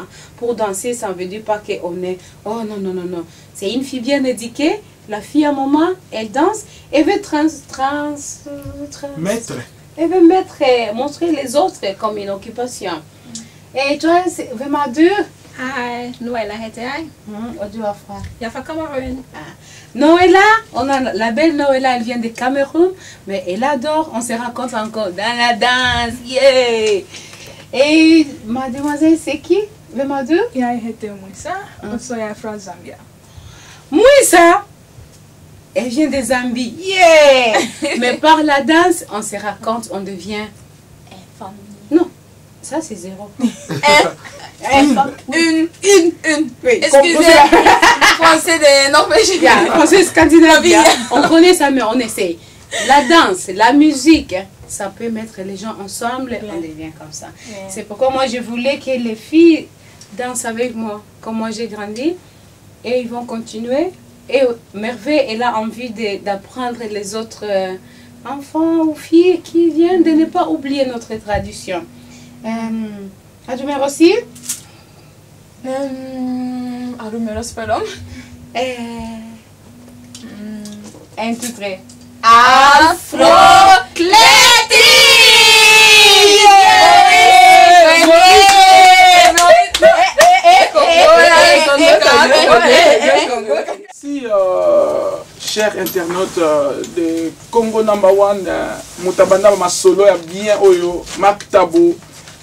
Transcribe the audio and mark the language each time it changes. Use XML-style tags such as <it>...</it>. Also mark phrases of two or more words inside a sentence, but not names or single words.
<fr>Pour danser, ça ne veut dire pas qu'on est... Oh non. C'est une fille bien éduquée. La fille, à un moment, elle danse. Elle veut elle veut montrer les autres comme une occupation. Et toi, c'est vraiment dur?</fr> <no>Hei, Noëlla heter jeg. Og du er fra? Jeg er fra Kamerun.</no> <fr>Noëlla, la belle Noëlla, elle vient de Cameroun, mais elle adore, on se rencontre encore dans la danse. Yeah! Et mademoiselle, c'est qui? Vraiment dur?</fr> <no>Jeg heter Moisa, og så er jeg fra Zambia.</no> <fr>Moisa! Elle vient de Zambie. Yeah! Mais par la danse, on se raconte, on devient... Non, ça c'est 0. Une. Oui, excusez, français de Norvégien. Français scandinavien. On connaît ça, mais on essaye. La danse, la musique, ça peut mettre les gens ensemble, on devient comme ça. C'est pourquoi moi je voulais que les filles dansent avec moi, comme moi j'ai grandi, et ils vont continuer. Et Merveille, elle a envie d'apprendre les autres enfants ou filles qui viennent de ne pas oublier notre tradition. As-tu mer aussi?</fr> <no>Har du mer å spørre om?</no> <fr>1, 2, 3. Afro-Kletik! Si, chers internautes de Congo #1, Mutabanda Masolo, bien Oyo, Marc Tabo,</fr>